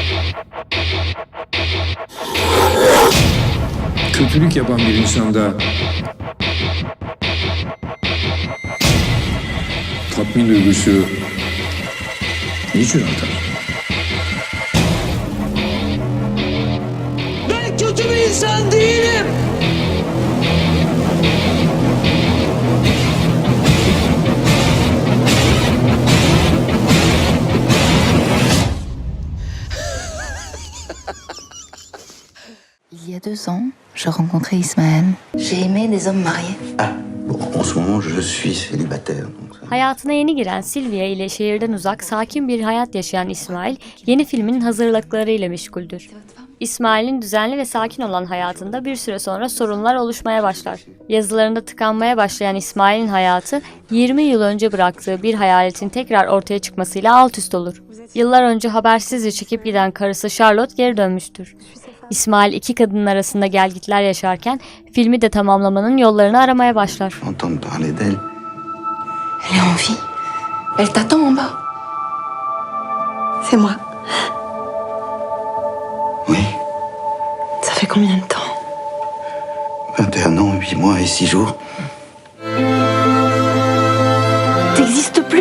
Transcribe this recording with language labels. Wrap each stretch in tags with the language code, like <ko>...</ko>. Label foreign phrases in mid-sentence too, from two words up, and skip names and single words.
<tr>Kötülük yapan bir insanda tatmin duygusu niçin artar? Ben kötü bir insan değilim.</tr> <fr>Il y a 2 ans, j'ai rencontré Ismaël. J'ai aimé des hommes mariés. Ah, bon, en ce moment je suis célibataire. Donc...</fr> <tr>Hayatına yeni giren Silvia ile şehirden uzak, sakin bir hayat yaşayan İsmail, yeni filminin hazırlıklarıyla meşguldür. İsmail'in düzenli ve sakin olan hayatında bir süre sonra sorunlar oluşmaya başlar. Yazılarında tıkanmaya başlayan İsmail'in hayatı, 20 yıl önce bıraktığı bir hayaletin tekrar ortaya çıkmasıyla alt üst olur. Yıllar önce habersizce çekip giden karısı Charlotte geri dönmüştür. İsmail iki kadının arasında gelgitler yaşarken filmi de tamamlamanın yollarını aramaya başlar.</tr> <fr>Entendre parler d'elle. Elle est en vie. Elle t'attend en bas. C'est moi. Oui, Ça fait combien de temps? 21 ans, 8 mois et 6 jours. T'existes plus.</fr>